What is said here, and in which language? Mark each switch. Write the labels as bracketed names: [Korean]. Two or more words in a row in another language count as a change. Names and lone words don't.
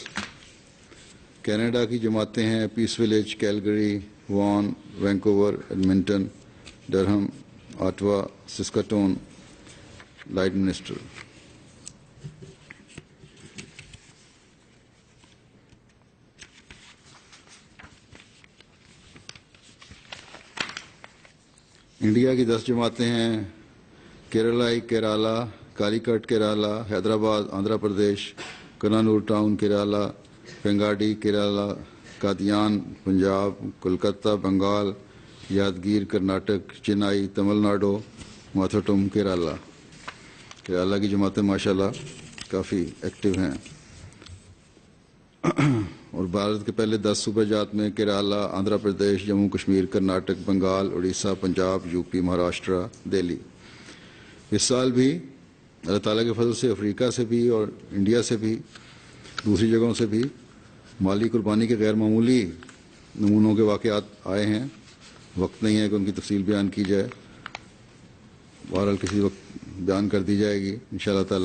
[Urdu] کینیڈا کی جماعتیں ہیں پیس ولیج، کیلگری، وان، وینکوور، ایڈمنٹن، ڈرہم، آٹوا، سسکاٹون، لائڈمنسٹر. انڈیا کی 10 جماعتیں ہیں کیرلائی کیرالا، کالیکٹ کیرالا، حیدرآباد آندھرا پردیش، کنانور ٹاؤن کیرالا، پنگاڈی کیرالا، قادیان پنجاب، کولکتہ بنگال، یادگیر کرناٹک، چنائی تمل ناڈو، ماتھوٹم کیرالا. کیرالا کی جماعتیں ماشاءاللہ کافی ایکٹیو ہیں. اور بھارت کے پہلے 10 صوبہ جات میں کیرالا، آندھرا پردیش، جموں کشمیر، کرناٹک، بنگال، اڑیسہ، پنجاب، یو پی، مہاراشٹرا، دہلی. اس سال بھی اللہ تعالیٰ کے فضل سے افریقہ سے بھی اور انڈیا سے بھی، دوسری جگہوں سے بھی مالی قربانی کے غیر معمولی نمونوں کے واقعات آئے ہیں. وقت نہیں ہے کہ ان کی تفصیل بیان کی جائے، بہرحال کسی وقت بیان کر دی جائے گی انشاءاللہ تعالیٰ.